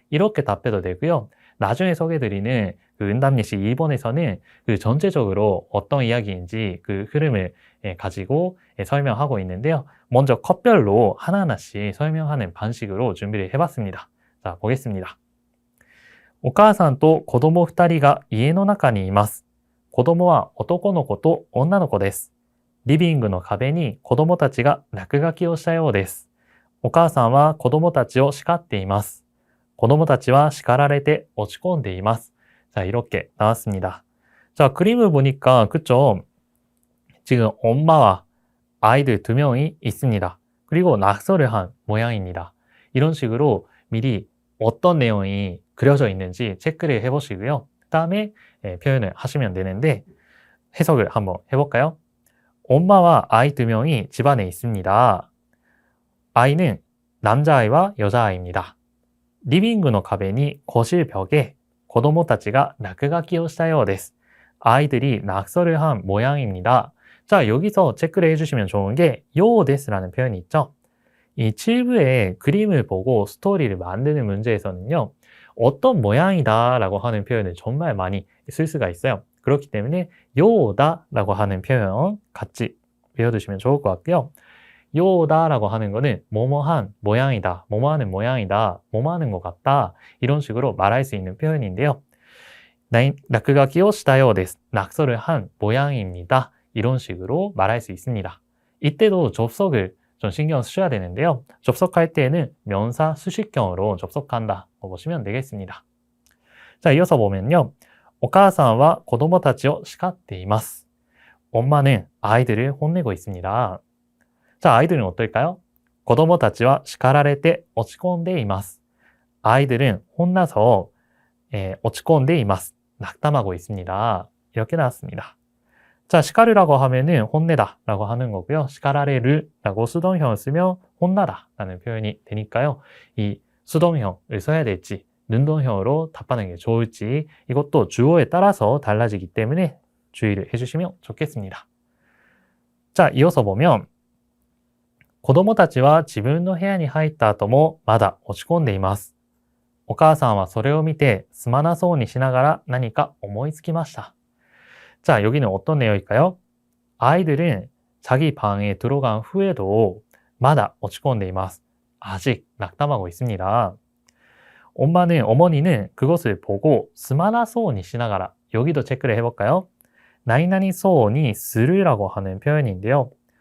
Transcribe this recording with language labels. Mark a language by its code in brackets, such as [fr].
[ko] 이렇게 답해도 되고요. 나중에 소개해드리는 그 응답 예시 2번에서는 그 전체적으로 어떤 이야기인지 그 흐름을 가지고 설명하고 있는데요. 먼저 컷별로 하나하나씩 설명하는 방식으로 준비를 해봤습니다. 자, 보겠습니다. [ja] お母さんと子供2人が家の中にいます。子供は男の子と女の子です。リビングの壁に子供たちが落書きをしたようです。お母さんは子供たちを叱っています。子供たちは叱られて落ち込んでいます. [ko] 자, 이렇게 나왔습니다. 자, 그림을 보니까 그쵸? 지금 엄마와 아이들 2명이 있습니다. 그리고 낙서를 한 모양입니다. 이런 식으로 미리 어떤 내용이 그려져 있는지 체크를 해보시고요. 그 다음에 표현을 하시면 되는데 해석을 한번 해볼까요? 엄마와 아이 2명이 집안에 있습니다. 아이는 남자아이와 여자아이입니다. [ja] 리빙의壁に [ko] 거실 벽에 [ja] 子供たちが落書きをしたようです. [ko] 아이들이 낙서를 한 모양입니다. 자, 여기서 체크를 해주시면 좋은 게 요데스라는 표현이 있죠. 이 7부의 그림을 보고 스토리를 만드는 문제에서는요. 어떤 모양이다 라고 하는 표현을 정말 많이 쓸 수가 있어요. 그렇기 때문에 요다 라고 하는 표현 같이 외워두시면 좋을 것 같고요. 요다 라고 하는 거는 뭐뭐한 모양이다, 뭐뭐하는 모양이다, 뭐뭐하는 것 같다 이런 식으로 말할 수 있는 표현인데요. 낙서를 [ja] したようです. [ko] 낙서를 한 모양입니다. 이런 식으로 말할 수 있습니다. 이때도 접속을 좀 신경 쓰셔야 되는데요. 접속할 때에는 명사 수식형으로 접속한다 보시면 되겠습니다. 자, 이어서 보면요. [ja] お母さんは子供たちを叱っています. [ko] 엄마는 아이들을 혼내고 있습니다. 자, 아이들은 어떨까요? [ja] 子供たちは叱られて落ち込んでいます. [ko] 아이들은 혼나서 [ja] 落ち込んでいます. [ko] 낙담하고 있습니다. 이렇게 나왔습니다. 자,叱르라고 하면은 혼내다 라고 하는 거고요. 叱られる라고 수동형을 쓰면 혼나다 라는 표현이 되니까요. 이 수동형을 써야 될지 능동형으로 답하는 게 좋을지 이것도 주어에 따라서 달라지기 때문에 주의를 해주시면 좋겠습니다. 자, 이어서 보면 [ja] 子供たちは自分の部屋に入った後もまだ落ち込んでいます。お母さんはそれを見てすまなそうにしながら何か思いつきました. [ko] 자, 여기는 어떤 내용일까요? 아이들은 자기 방에 들어간 후에도 마다 [ja] 落ち込んでいます. [ko] 아직 낙담하고 있습니다. 어머니는 그것을 보고 스마나소니 시나가라. 여기도 체크를 해볼까요? 나이나니 소니 스르라고 하는 표현인데요.